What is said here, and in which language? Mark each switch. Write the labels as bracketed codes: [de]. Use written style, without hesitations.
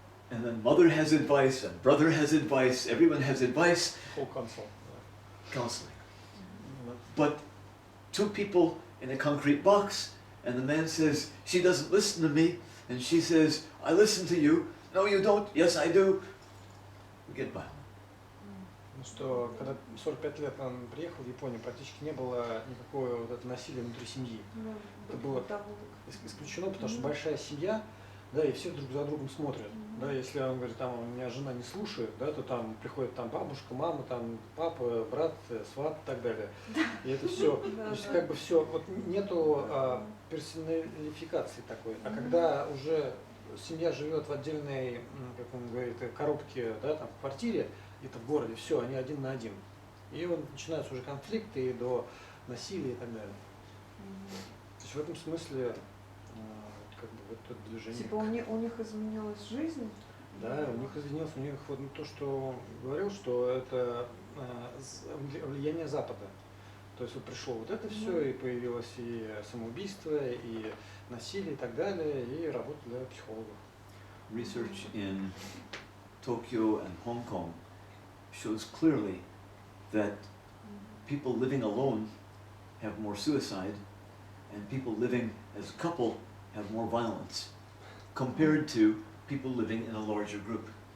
[en] And then mother has advice, and brother has advice, everyone has advice. Whole consult. Counseling. But two people in a concrete box, and the man says, she doesn't listen to me, and she says, I listen to you. No, you don't. Yes, I do. We get violent. [ru] Ну что, когда 45 лет он приехал в Японию, практически не было никакого вот этого насилия внутри семьи. Это было исключено, потому что большая семья, да, и все друг за другом смотрят. Да, если он говорит, там, у меня жена не слушает, да, то там приходит там бабушка, мама, там папа, брат, сват и так далее. И это все. То есть как бы все, вот нету персоналификации такой. А когда уже семья живет в отдельной, как он говорит, коробке, да, там, в квартире, где-то в городе, все, они один на один. И вот начинаются уже конфликты и до насилия и так далее. То есть в этом смысле как бы вот это движение. Типа у них изменилась жизнь? Да, у них изменилось, у них вот то, что говорил, что это влияние Запада. То есть вот пришло вот это все, и появилось и самоубийство, и насилие и так далее, и работа для психологов. [en] Research in Tokyo and Hong Kong shows clearly that people living alone have more suicide, and people living as a couple have more violence, compared to people living in a larger group.